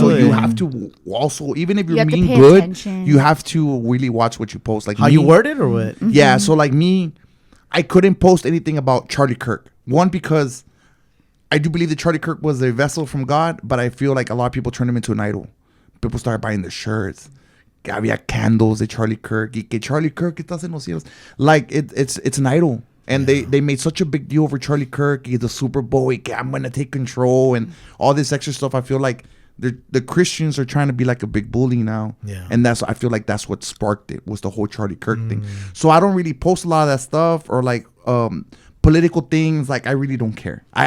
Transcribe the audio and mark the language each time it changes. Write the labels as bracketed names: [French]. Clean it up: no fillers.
[English] So you have to also, even if you're being good, you have to really watch what you post. Like how you word it or what? Mm-hmm. Yeah, so like me, I couldn't post anything about Charlie Kirk. One, because I do believe that Charlie Kirk was a vessel from God, but I feel like a lot of people turned him into an idol. People started buying the shirts. [Spanish] Había candles de Charlie Kirk. Y que Charlie Kirk estás en los cielos. [English] Like it's an idol. And they made such a big deal over Charlie Kirk, the Super Bowl, I'm going to take control and all this extra stuff. I feel like the Christians are trying to be like a big bully now. Yeah. And I feel like that's what sparked it, was the whole Charlie Kirk thing. So I don't really post a lot of that stuff or like political things. Like I really don't care.